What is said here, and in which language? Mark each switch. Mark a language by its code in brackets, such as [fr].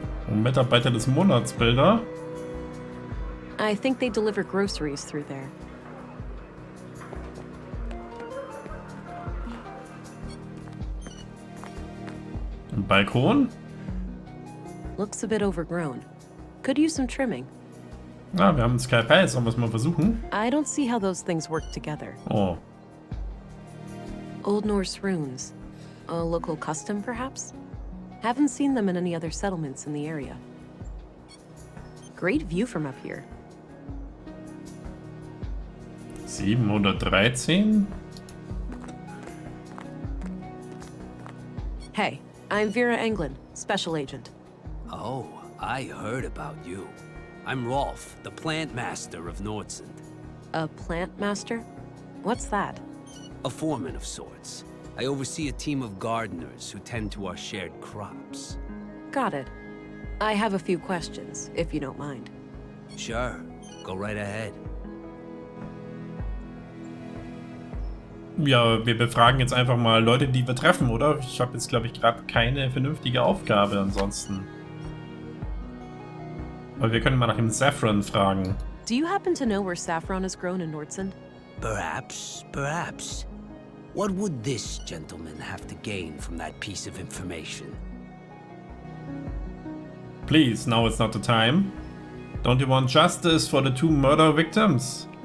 [de] Mitarbeiter des Monatsbilder. [en] I think they deliver groceries through there. [de] Ein Balkon. [en] Looks a bit overgrown. Could use some trimming. [de] Ah, wir haben ein Skype, sollen wir es mal versuchen? [en] I don't see how those things work together. Oh. Old Norse runes. A local custom, perhaps? Haven't seen them in any other settlements in the area. Great view from up here. 713. Hey, I'm Vera Englund, Special Agent. Oh, I heard about you. I'm Rolf, the plant master of Nordsund. A plant master? What's that? A foreman of sorts. I oversee a team of gardeners who tend to our shared crops. Got it. I have a few questions, if you don't mind. Sure, go right ahead. [de] Ja, wir befragen jetzt einfach mal Leute, die wir treffen, oder? Ich habe jetzt, glaube ich, gerade keine vernünftige Aufgabe ansonsten. Aber wir können mal nach dem Saffron fragen. [en] Do you happen to know where saffron is grown in Nordsund? Perhaps, perhaps. What would this gentleman have to gain from that piece of information? Please, now it's not the time. Don't you want justice for the 2 murder victims?